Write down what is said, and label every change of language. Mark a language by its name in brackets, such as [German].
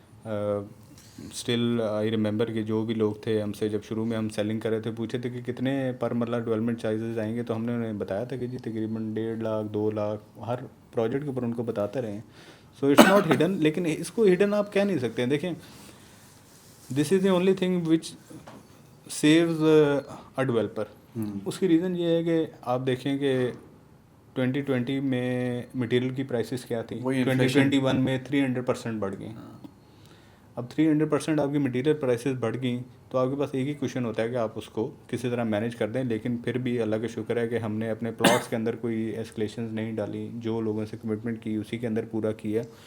[English] still I remember [Urdu] کہ جو بھی لوگ تھے ہم سے جب شروع میں ہم سیلنگ کر رہے تھے پوچھے تھے کہ کتنے پر مرلہ ڈیولپمنٹ چارجز آئیں گے، تو ہم نے انہیں بتایا تھا کہ جی تقریباً 1.5 لاکھ 2 لاکھ ہر پروجیکٹ کے اوپر ان کو بتاتے رہے ہیں. [English] so it's not hidden, [Urdu] لیکن اس کو ہڈن آپ کہہ نہیں سکتے ہیں. [English] دیکھیں this is the only thing which saves a developer. [Urdu] اس کی ریزن یہ ہے کہ آپ دیکھیں کہ 2020 میں مٹیریل کی پرائسز کیا تھی، 2021 میں 300% بڑھ گئی. اب 300% آپ کی مٹیریل پرائسز بڑھ گئیں تو آپ کے پاس ایک ہی کوشچن ہوتا ہے کہ آپ اس کو کسی طرح مینیج کر دیں. لیکن پھر بھی اللہ کا شکر ہے کہ ہم نے اپنے پلاٹس کے اندر کوئی ایسکلیشنز نہیں ڈالی، جو لوگوں سے کمٹمنٹ کی اسی کے اندر پورا کیا.